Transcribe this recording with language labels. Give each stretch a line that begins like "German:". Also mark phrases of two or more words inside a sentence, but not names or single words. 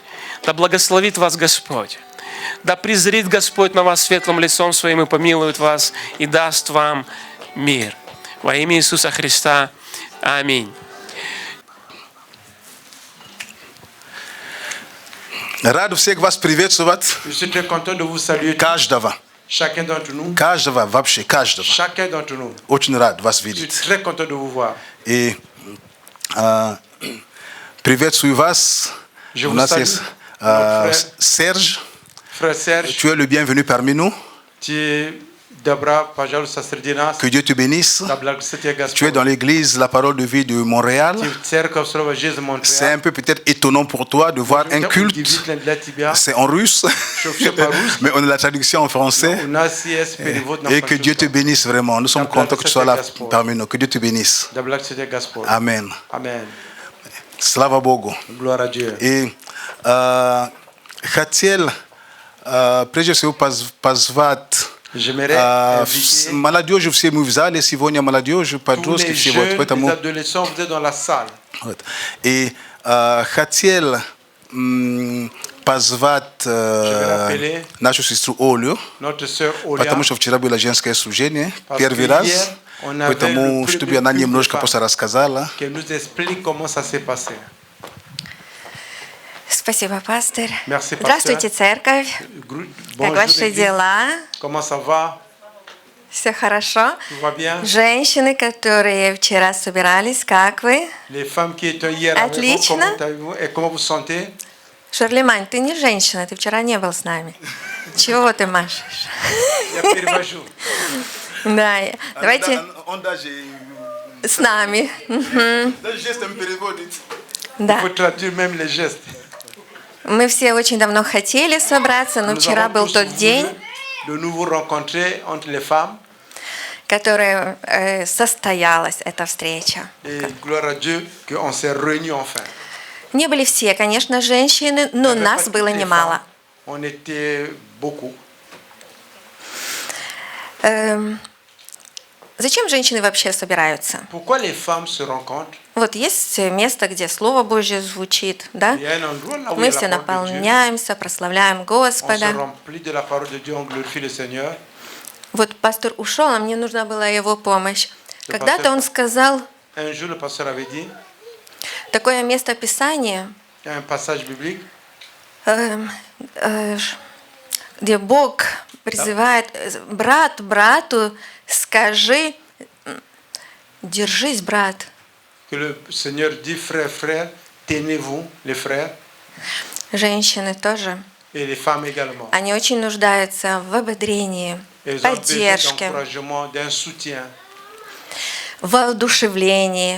Russian: Да благословит вас Господь. Да презрит Господь на вас светлым лицом Своим и помилует вас, и даст вам мир. Во имя Иисуса Христа. Аминь. Рад всех вас приветствовать.
French: Je suis très content de vous saluer tous,
Russian: Каждого.
French: chacun d'entre nous.
Russian: Каждого, вообще каждого.
French: Chacun d'entre nous.
Russian: Очень рад вас
French: Je suis
Russian: видеть.
French: très content de vous voir.
Russian: И приветствую вас.
French: Je
Russian: У
French: vous
Russian: нас
French: salue,
Russian: есть
French: notre
Russian: Серж.
French: frère Serge, Tu es le bienvenu parmi nous. tu es Dabra Pajal Sasrdinas, Que Dieu te bénisse. Tu es dans l'église La Parole de Vie de Montréal. C'est un peu peut-être étonnant pour toi de voir un culte. C'est en russe, mais on a la traduction en français. Et que Dieu te bénisse vraiment. Nous sommes contents que tu sois là parmi nous. Que Dieu te bénisse. Amen. Amen.
Russian: Слава Богу.
French: Gloire à Dieu.
Russian: И хотел, прежде всего, позвать молодежь, все мы в зале сегодня, молодежь, подростки, все вот, поэтому...
French: Les adolescents, vous êtes dans la salle.
Russian: Вот. И хотел позвать нашу сестру Олю,
French: Notre sœur Olia,
Russian: потому что вчера было женское служение,
French: parce
Russian: первый
French: que
Russian: раз,
French: hier, on avait
Russian: поэтому,
French: le
Russian: чтобы она немножко просто рассказала.
French: qu'elle nous explique comment ça s'est passé.
Russian: Спасибо, пастор.
French: Merci, pasteur.
Russian: Здравствуйте, церковь. Как
French: Bonjour,
Russian: ваши
French: église.
Russian: дела?
French: Comment ça va?
Russian: Все хорошо?
French: Tout va bien?
Russian: Женщины, которые вчера собирались, как вы?
French: Les femmes qui étaient hier avec vous,
Russian: Отлично.
French: comment allez-vous et comment vous sentez?
Russian: Шарлемань, ты не женщина, ты вчера не был с нами. Чего ты машешь? Я перевожу. Да, давайте с нами.
French: Il
Russian: Да.
French: faut traduire même les gestes.
Russian: Мы все очень давно хотели собраться, но
French: Nous
Russian: вчера
French: avons
Russian: был
French: tous
Russian: тот
French: voulu
Russian: день,
French: de nous vous rencontrer entre les femmes.
Russian: который состоялась эта встреча.
French: Et gloire à Dieu qu'on s'est réunis enfin.
Russian: Не были все, конечно, женщины, но
French: Il y avait
Russian: нас
French: pas
Russian: было
French: toutes les
Russian: немало.
French: femmes. On était beaucoup.
Russian: Зачем женщины вообще собираются?
French: Pourquoi les femmes se rencontrent?
Russian: Вот есть место, где Слово Божье звучит, да?
French: Il y a un endroit là où il y
Russian: Мы
French: a
Russian: все
French: la parole de Dieu.
Russian: наполняемся, прославляем
French: On se
Russian: Господа.
French: remplit de la parole de Dieu, on glorifie le Seigneur.
Russian: Вот пастор ушел, а мне нужна была его помощь.
French: Le
Russian: Когда-то
French: pasteur-
Russian: он сказал
French: Un jour, le pasteur avait dit,
Russian: такое место Писания,
French: il y a un passage biblique
Russian: где Бог призывает брат брату, скажи, держись, брат.
French: que le Seigneur dit, frères, frères, tenez-vous, les frères,
Russian: Женщины тоже.
French: et les femmes également.
Russian: Они очень нуждаются в ободрении,
French: Elles ont besoin
Russian: поддержке,
French: d'encouragement, d'un soutien,
Russian: в воодушевлении.